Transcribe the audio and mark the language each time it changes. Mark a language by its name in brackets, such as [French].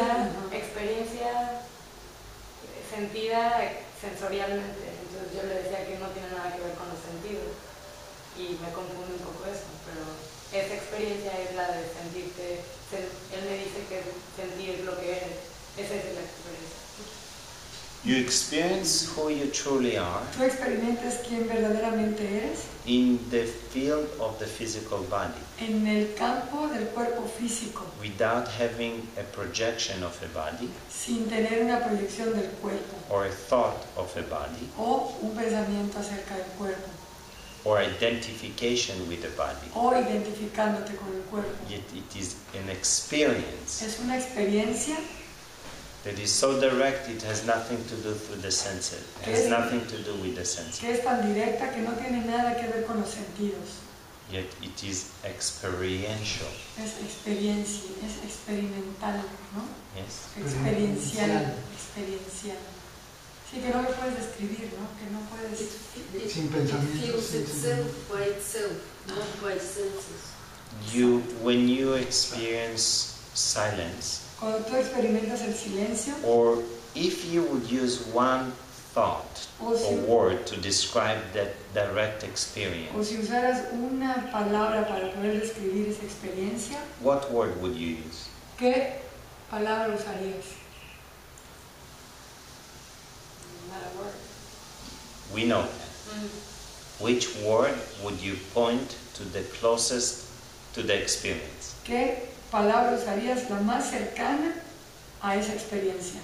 [Spanish] sentida, experiencia sentida sensorialmente. Entonces yo le decía que no tiene nada que ver con los sentidos y me confunde un poco eso, pero esa experiencia es la de sentirte, él me dice que sentir lo que eres, esa es la experiencia. [English] You experience who you truly are [Spanish] Tú experimentas quién verdaderamente eres [English] in the field of the physical body [Spanish] en el campo del cuerpo físico, [English] without having a projection of a body [Spanish] sin tener una proyección del cuerpo [English] or a thought of a body [Spanish] o un pensamiento acerca del cuerpo [English] or identification with the body. [Spanish] o identificándote con el cuerpo. [English] Yet it is an experience [Spanish] Es una experiencia [English] that is so direct it has nothing to do with the senses. It has nothing to do with the senses. [Spanish] que es tan directa que no tiene nada que ver con los sentidos. [English] Yet it is experiential. [Spanish] Es experiencia, es experimental, ¿no? [English] Yes. [Spanish] Experiencial, experiencial. Sí, que no lo puedes describir, ¿no? Que no puedes... Sin pensamiento, [English] It feels [Spanish] sin [English] itself by itself, not by senses. When you experience silence, [Spanish] Cuando tú experimentas el silencio, [English] or if you would use one thought [Spanish] o si, [English] or word to describe that direct [Spanish] o [English] experience, [Spanish] si usaras una palabra para poder describir esa experiencia, [English] what word would you use? [Spanish] ¿qué palabra usarías? [English] Not a word. We know that. Which word would you point to the closest to the experience? [Spanish] ¿Qué palabra usarías la más cercana a esa experiencia?